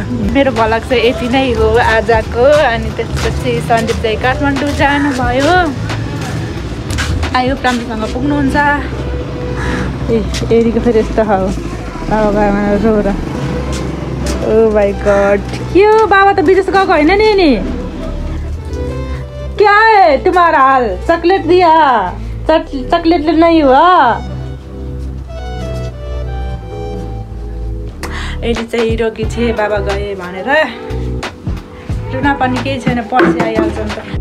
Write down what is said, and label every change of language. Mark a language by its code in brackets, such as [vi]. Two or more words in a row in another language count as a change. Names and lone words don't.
[ne] मेरो भ्लग चाहिँ यति नै हो आजको अनि त्यसपछि सन्दीप चाहिँ काठमाडौँ जानुभयो आयो राम्रोसँग पुग्नुहुन्छ एरीको फेरि यस्तो हो बाबा रो र [en] oh my god [ne] के हो बाबा त विदेश गएको होइन नि [hi] क्या है तुम्हारा हाल चॉकलेट दिया चॉकलेट नहीं हुआ [ne] अहिले चाहिँ रोगी छे बाबा गए भनेर रुन पनि केही छैन पर्सि आइहाल्छ नि त